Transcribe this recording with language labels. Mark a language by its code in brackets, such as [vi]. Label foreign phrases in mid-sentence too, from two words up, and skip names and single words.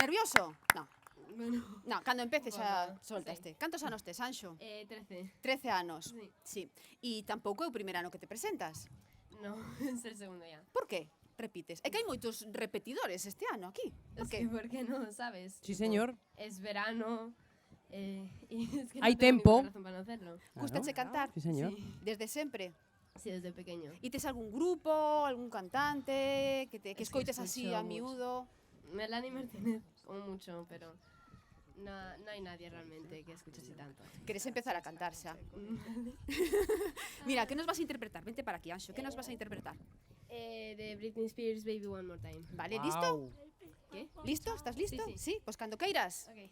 [es] nervioso? No. Bueno, [gl] No, cando empece xa [es] Bueno, [gl] soltaste. Cantos anos tes, Anxo? 13. 13 anos. [es] Sí. [gl] Sí. E tampouco é o primer ano que te presentas. [es] No, es el segundo ya. [gl] Por que repites? É que hai moitos repetidores este ano aquí. Por [es] Es [gl] que? [es] que, ¿por qué no? ¿Sabes? Sí, Tipo, señor. Es verano. Y es que Hay no tengo [gl] tempo. [es] ninguna razón para no hacerlo. [gl] Gustache cantar? [es] Sí, señor. Sí. [gl] Desde sempre? [es] Sí, desde pequeño. [gl] E tes algún grupo, algún cantante que [es] Es que [gl] escoites así [es] escucho [gl] a miúdo? [es] Melanie Martínez, como mucho, pero no hay nadie realmente que escuche así tanto. [gl] Queres empezar a cantar xa? Mira, que nos vas a interpretar? Vente para aquí, Anxo. Que nos vas a interpretar? [es] De Britney Spears, Baby One More Time. [gl] Vale, listo? [es] ¿Qué? [gl] Listo? Estás listo? [es] Sí. [gl] Pois cando queiras. Ok.